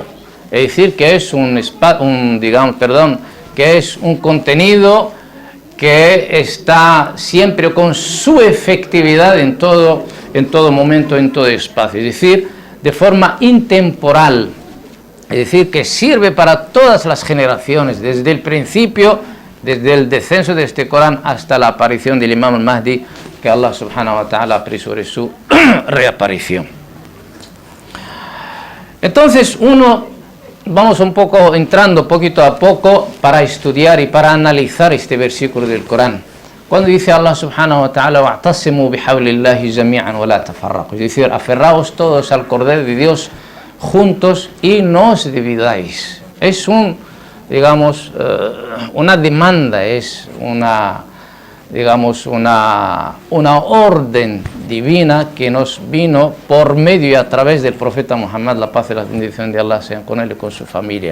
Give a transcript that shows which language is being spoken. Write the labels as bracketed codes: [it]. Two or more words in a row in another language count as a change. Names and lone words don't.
[es] Es decir, que es que es un contenido que está siempre con su efectividad en todo momento, en todo espacio. Es decir, de forma intemporal. Es decir, que sirve para todas las generaciones, desde el principio, desde el descenso de este Corán hasta la aparición del Imam al-Mahdi, que [ar] الله سبحانه وتعالى [es] apresure su reaparición. Entonces, vamos un poco entrando poquito a poco para estudiar y para analizar este versículo del Corán. Cuando dice [ar] الله سبحانه وتعالى: واعتصموا بحبل الله جميعا ولا تفرقوا, [es] es decir, aferraos todos al cordel de Dios juntos y no os dividáis. Es una demanda, es una orden divina que nos vino por medio y a través del profeta Muhammad, la paz y la bendición de Allah sean con él y con su familia.